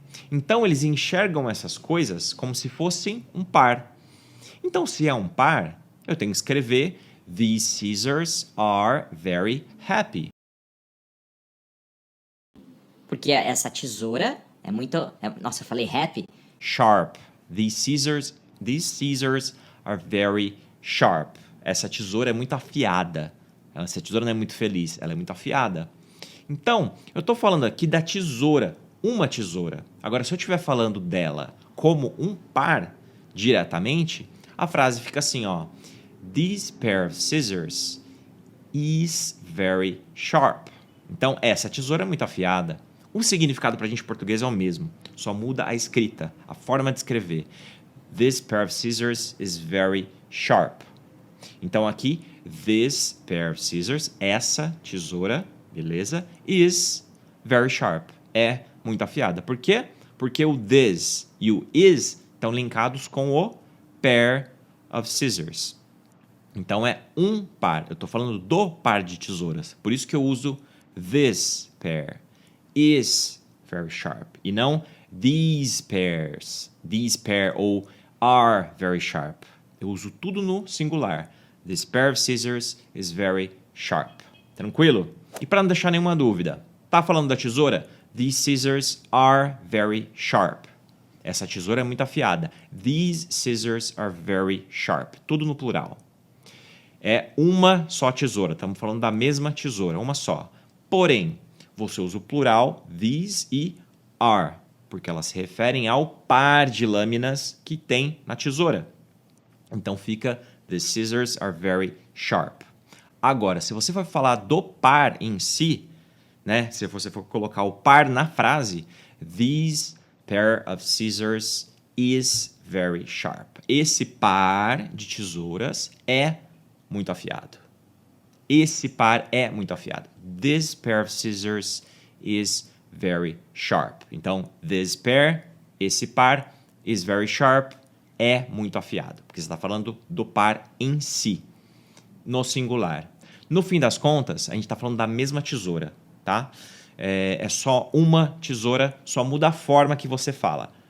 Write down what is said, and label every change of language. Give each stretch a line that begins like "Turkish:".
Portuguese: Então, eles enxergam essas coisas como se fossem um par. Então, se é um par, eu tenho que escrever
English: These scissors are very happy.
Portuguese: Porque essa tesoura é muito... Nossa, eu falei happy.
English: Sharp. These scissors are very sharp.
Portuguese: Essa tesoura é muito afiada. Essa tesoura não é muito feliz, ela é muito afiada. Então, eu estou falando aqui da tesoura. Uma tesoura. Agora, se eu estiver falando dela como um par, diretamente, a frase fica assim, ó.
English: This pair of scissors is very sharp.
Portuguese: Então, essa tesoura é muito afiada. O significado para a gente em português é o mesmo. Só muda a escrita, a forma de escrever.
English: This pair of scissors is very sharp.
Portuguese: Então, aqui,
English: this pair of scissors,
Portuguese: essa tesoura, beleza,
English: is very sharp.
Portuguese: É muito afiada. Por quê? Porque o this e o is estão linkados com o pair of scissors. Então, é um par. Eu estou falando do par de tesouras. Por isso que eu uso this pair.
English: Is very sharp.
Portuguese: E não
English: these pairs. These pair ou are very sharp.
Portuguese: Eu uso tudo no singular.
English: This pair of scissors is very sharp.
Portuguese: Tranquilo? E para não deixar nenhuma dúvida, tá falando da tesoura?
English: These scissors are very sharp.
Portuguese: Essa tesoura é muito afiada.
English: These scissors are very sharp.
Portuguese: Tudo no plural. É uma só tesoura. Estamos falando da mesma tesoura, uma só. Porém, você usa o plural these e are. porque elas se referem ao par de lâminas que tem na tesoura. Então fica
English: the scissors are very sharp.
Portuguese: Agora, se você for falar do par em si, né? Se você for colocar o par na frase,
English: this pair of scissors is very sharp.
Portuguese: Esse par de tesouras é muito afiado. Esse par é muito afiado.
English: This pair of scissors is very sharp.
Portuguese: Então,
English: this pair,
Portuguese: esse par,
English: is very sharp,
Portuguese: é muito afiado. Porque você está falando do par em si, no singular. No fim das contas, a gente está falando da mesma tesoura, tá? É só uma tesoura, só muda a forma que você fala.